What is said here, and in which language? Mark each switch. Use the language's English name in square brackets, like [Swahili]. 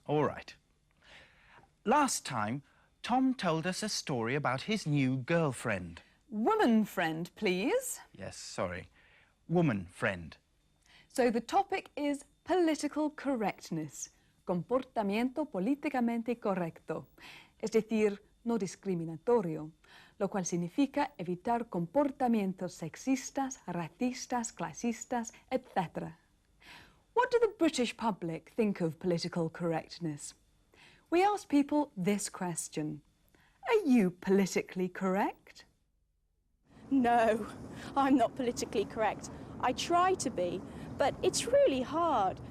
[English] All right. Last time, Tom told us a story about his new girlfriend. Woman friend, please. Yes, sorry. Woman friend. So the topic is political correctness. [Spanish] Comportamiento políticamente correcto. Es decir, no discriminatorio. Lo cual significa evitar comportamientos sexistas, racistas, clasistas, etc. [English] What do the British public think of political correctness? We asked people this question. Are you politically correct? No, I'm not politically correct. I try to be, but it's really hard.